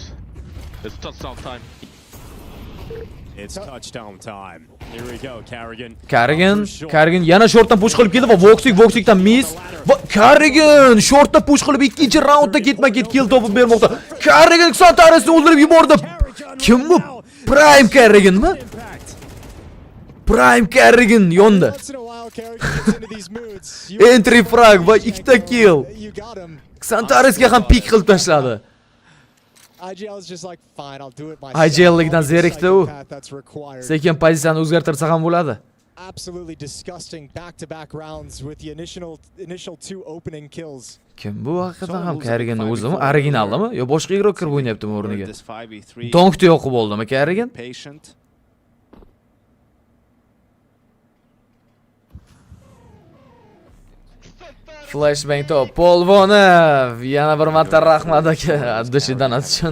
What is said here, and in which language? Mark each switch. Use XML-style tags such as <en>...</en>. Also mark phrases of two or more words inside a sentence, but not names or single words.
<en>It's touchdown time. It's touchdown time. Here we go, Carrigan.</en> <uz>Carrigan yana shortdan push qilib keldi va Voxikdan miss. Va Carrigan shortdan push qilib ikkinchi raundda ketma-ket kill topib bermoqda. Carrigan Santarisni o'ldirib yubordi. Kim bu? Prime Carriganmi? Prime Carrigan yondi.</uz> <en>Entry frag</en> <uz>va 2 ta kill. Santarisga ham pick qilib tashladi.</uz> <en>IGL is just like, fine, I'll do it myself.</en> <uz>IGL'likdan zerikdi u. Sekin pozitsiyani o'zgartirsa ham bo'ladi.</uz> <en>Absolutely disgusting back-to-back rounds with the initial 2 opening kills.</en> <uz>Kim bu haqiqatan ham Carrigan o'zimi? Originaldimi yo boshqa igrok kirib o'ynayaptimi o'rniga? Donkda yo'qib oldimi Carrigan? Flashbang top Polvonov yana bir marta rahmat aka addishidan uchun.</uz>